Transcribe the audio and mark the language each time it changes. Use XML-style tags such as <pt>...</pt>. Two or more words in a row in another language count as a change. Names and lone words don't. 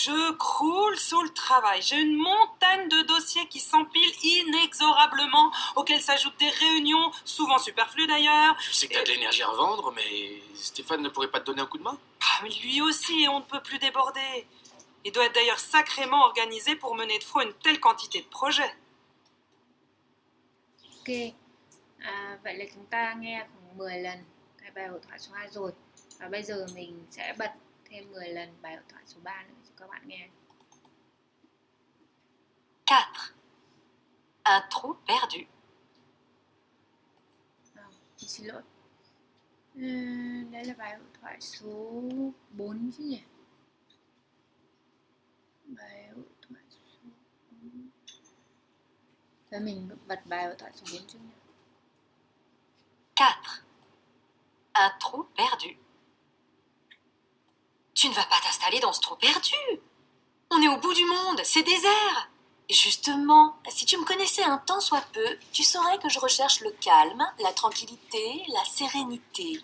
<fr>Je croule sous le travail. J'ai une montagne de dossiers qui s'empilent inexorablement, auxquels s'ajoutent des réunions, souvent superflues d'ailleurs. Je sais que t'as de l'énergie à revendre, mais Stéphane ne pourrait pas te donner un coup de main? Ah, mais lui aussi, on ne peut plus déborder. Il doit être d'ailleurs sacrément organisé pour mener de front une telle quantité de projets.</fr> <vi>Ok, vậy là chúng ta nghe khoảng 10 lần cái bài hội thoại số 2 rồi. Và bây giờ mình sẽ bật thêm 10 lần bài hội thoại số 3 nữa cho các bạn nghe.</vi> <fr>4. Un trou perdu.</fr> <vi>Mình xin lỗi. Đây là bài hội thoại số 4 chứ nhỉ? Bài hội thoại số 4. Và mình bật bài hội thoại số 4 trước nhé.</vi> <fr>4. Un trou perdu. Tu ne vas pas t'installer dans ce trou perdu. On est au bout du monde, c'est désert. Et justement, si tu me connaissais un tant soit peu, tu saurais que je recherche le calme, la tranquillité, la sérénité.</fr>